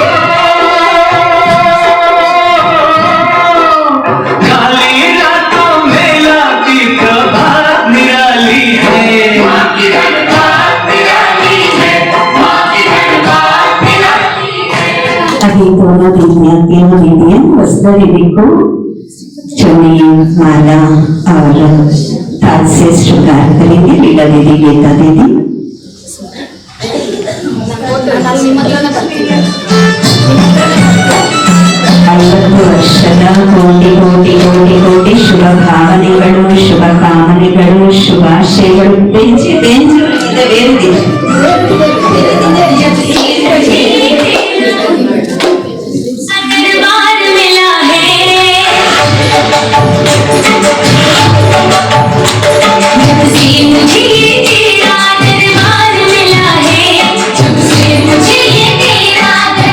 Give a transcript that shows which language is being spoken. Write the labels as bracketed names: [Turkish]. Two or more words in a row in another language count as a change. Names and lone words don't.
[Hindi] काली रातों में लाती प्रभात निराली है, माँ की हर बात निराली है, माँ की हर बात निराली है। अभी दोनों दीदियां, तीनों दीदियां वस्त्र विधि को चुन्नी, माला और ताज से श्रृंगार करेंगे। लीला दीदी, गीता दीदी। [Kannada] ಐವತ್ತು ವರ್ಷದ ಕೋಟಿ ಕೋಟಿ ಕೋಟಿ ಕೋಟಿ ಶುಭ ಭಾವನೆಗಳು, ಶುಭ ಕಾಮನೆಗಳು, ಶುಭಾಶಯಗಳು. ಬೆಂಚಿ ಬೆಂಚು ಇದೆ ಬೇರೆ [Hindi] दरबार मिला है, जब से मुझे तेरा दरबार मिला है, जब से मुझे तेरा